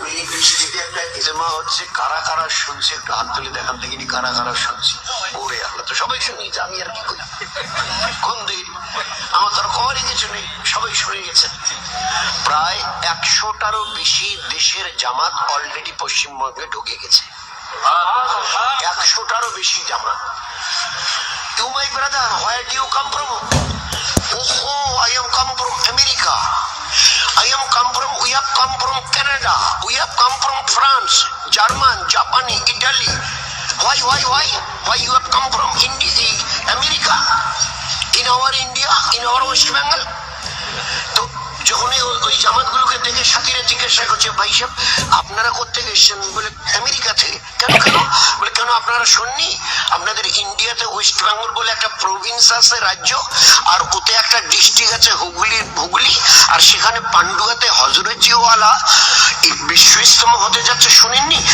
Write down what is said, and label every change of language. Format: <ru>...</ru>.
<bn>পৃথিবীতে একটা ইজমা হচ্ছে, কারা কারা শুনছে একটু হাত তুলে দেখান দেখিনি, কারা কারা শুনছি? ওরে আল্লাহ, তো সবাই শুনিয়েছে, আমি আর কি করি? কোন দিন আমার তো খবরই কিছু নেই, সবাই শুনে গেছেন। প্রায় 100টারও বেশি দেশের জামাত অলরেডি পশ্চিমবঙ্গে ঢুকে গেছে। 100টারও বেশি জামাত।</bn> <en>You my brother, where do you come from? Oh, I am come from America. I am come from, we have come from Canada. We have come from France, German, Japan, Italy. Why? Why you have come from India, America? In our India, in our West Bengal?</en> <bn>তো যখন ওই জামাতগুলোকে দেখে সাথীরা জিজ্ঞাসা করছে, ভাই সাহেব আপনারা কোথেকে এসেছেন? বলে আমেরিকা থেকে। কেন? বলে কেন আপনারা শুননি আপনাদের ইন্ডিয়াতে ওয়েস্ট বেঙ্গল বলে একটা প্রভিন্স আছে, রাজ্য, আর ওতে একটা ডিস্ট্রিক্ট আছে হুগলি, আর সেখানে পান্ডুয়াতে হযরতজিওয়ালা বিশ্ব ইজতেমা হতে যাচ্ছে, শুনেননি?</bn>